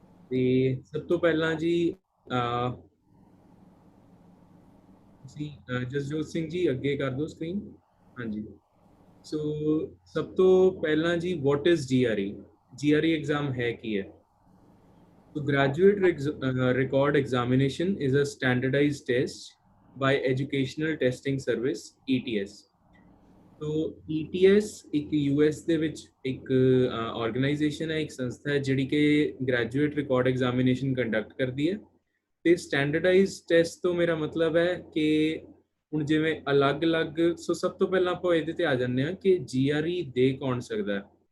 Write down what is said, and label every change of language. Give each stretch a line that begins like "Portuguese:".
Punjabi: ਤੇ ਸਭ ਤੋਂ ਪਹਿਲਾਂ ਜੀ ਤੁਸੀਂ ਜਸਜੋਤ ਸਿੰਘ ਜੀ ਅੱਗੇ ਕਰ ਦਿਓ ਸਕਰੀਨ। ਹਾਂਜੀ, ਸੋ ਸਭ ਤੋਂ ਪਹਿਲਾਂ ਜੀ
English: What is GRE?
Punjabi: GRE exam ਹੈ ਕੀ ਹੈ?
English: So graduate record examination is a standardized test by Educational Testing Service ETS.
Punjabi: तो ETS ਇੱਕ US ਦੇ ਵਿੱਚ ਇੱਕ ਆਰਗੇਨਾਈਜੇਸ਼ਨ ਹੈ, ਇੱਕ ਸੰਸਥਾ ਹੈ ਜਿਹੜੀ ਕਿ ਗ੍ਰੈਜੂਏਟ ਰਿਕਾਰਡ ਐਗਜ਼ਾਮੀਨੇਸ਼ਨ ਕੰਡਕਟ ਕਰਦੀ ਹੈ। ਤੇ ਸਟੈਂਡਰਡਾਈਜ਼ਡ ਟੈਸਟ ਤੋਂ ਮੇਰਾ ਮਤਲਬ ਹੈ ਕਿ ਹੁਣ ਜਿਵੇਂ ਅਲੱਗ-ਅਲੱਗ, ਸੋ ਸਭ ਤੋਂ ਪਹਿਲਾਂ ਆਪਾਂ ਇਹਦੇ ਤੇ ਆ ਜਾਂਦੇ ਹਾਂ ਕਿ GRE ਦੇ ਕੌਣ ਸਕਦਾ ਹੈ।